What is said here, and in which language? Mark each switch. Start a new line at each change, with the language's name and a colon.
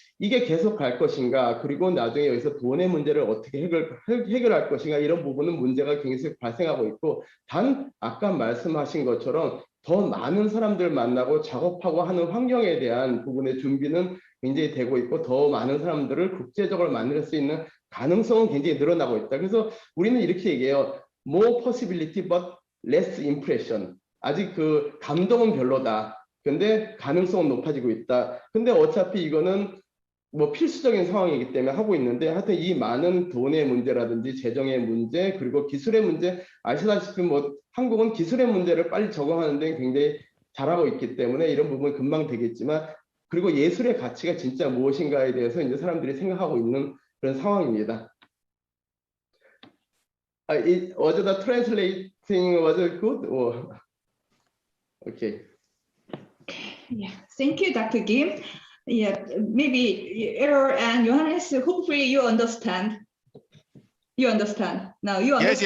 Korean: 이게 계속 갈 것인가 그리고 나중에 여기서 돈의 문제를 어떻게 해결할 것인가 이런 부분은 문제가 계속 발생하고 있고 단 아까 말씀하신 것처럼 더 많은 사람들 만나고 작업하고 하는 환경에 대한 부분의 준비는 굉장히 되고 있고 더 많은 사람들을 국제적으로 만날 수 있는 가능성은 굉장히 늘어나고 있다. 그래서 우리는 이렇게 얘기해요.
English: More possibility but less impression.
Korean: 아직 그 감동은 별로다. 근데 가능성은 높아지고 있다. 근데 어차피 이거는 뭐 필수적인 상황이기 때문에 하고 있는데 하여튼 이 많은 돈의 문제라든지 재정의 문제 그리고 기술의 문제 아시다시피 뭐 한국은 기술의 문제를 빨리 적응하는 데 굉장히 잘하고 있기 때문에 이런 부분이 금방 되겠지만 그리고 예술의 가치가 진짜 무엇인가에 대해서 이제 사람들이 생각하고 있는 그런 상황입니다.
English: Was the translating was it good? Or... Okay. Yeah, thank you, Dr. Kim. Yeah, maybe Error and Johannes, hopefully you understand. You understand. Now you understand.